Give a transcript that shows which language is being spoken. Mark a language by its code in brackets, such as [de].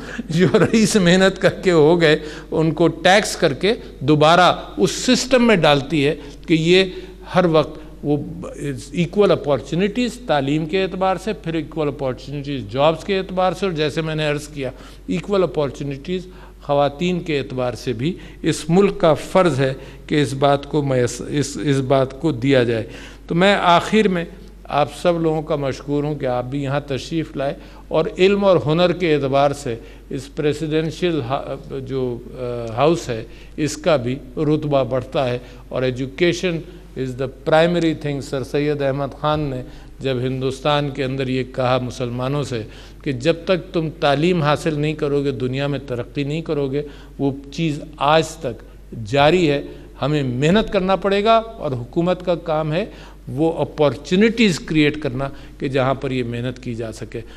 [ur] جو رئیس محنت کر کے ہو گئے ان کو ٹیکس کر کے دوبارہ اس سسٹم میں ڈالتی ہے کہ یہ ہر وقت وہ ایکول اپورچونٹیز تعلیم کے اعتبار سے, پھر ایکول اپورچونٹیز جابز کے اعتبار سے, اور جیسے میں نے عرض کیا ایکول اپورچونٹیز خواتین کے اعتبار سے بھی اس ملک کا فرض ہے کہ اس بات کو دیا جائے. تو میں آخر میں آپ سب لوگوں کا مشکور ہوں کہ آپ بھی یہاں تشریف لائے, اور علم اور ہنر کے اعتبار سے اس پریسیڈنشیل جو ہاؤس ہے اس کا بھی رتبہ بڑھتا ہے. [en] اور education is the primary thing. [ur] سر سید احمد خان نے جب ہندوستان کے اندر یہ کہا مسلمانوں سے کہ جب تک تم تعلیم حاصل نہیں کرو گے دنیا میں ترقی نہیں کرو گے, وہ چیز آج تک جاری ہے. ہمیں محنت کرنا پڑے گا, اور حکومت کا کام ہے وہ اپورچونٹیز کریٹ کرنا کہ جہاں پر یہ محنت کی جا سکے.